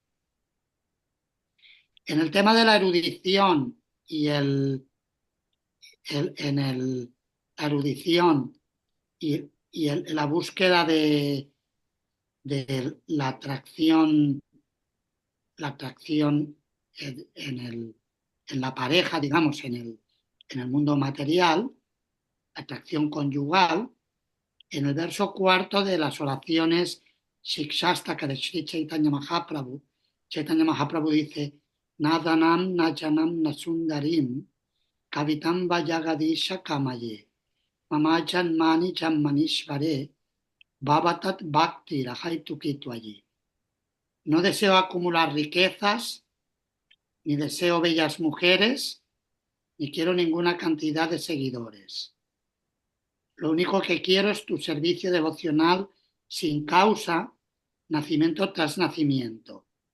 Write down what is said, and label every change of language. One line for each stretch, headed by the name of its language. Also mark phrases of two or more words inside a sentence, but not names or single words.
Spanish: En el tema de la erudición y la erudición y la búsqueda de la atracción en la pareja, digamos, en el mundo material, atracción conyugal, en el verso 4 de las oraciones Shikshastaka de Sri Chaitanya Mahaprabhu dice:
Sanskrit: न धनं न जनं न सुन्दरीं कवितां वा जगदीश कामये मम जन्मनि जन्मनीश्वरे भवताद् भक्तिर् अहैतुकी त्वयि
Spanish: allí. No deseo acumular riquezas, ni deseo bellas mujeres, ni quiero ninguna cantidad de seguidores. Lo único que quiero es tu servicio devocional sin causa, nacimiento tras nacimiento.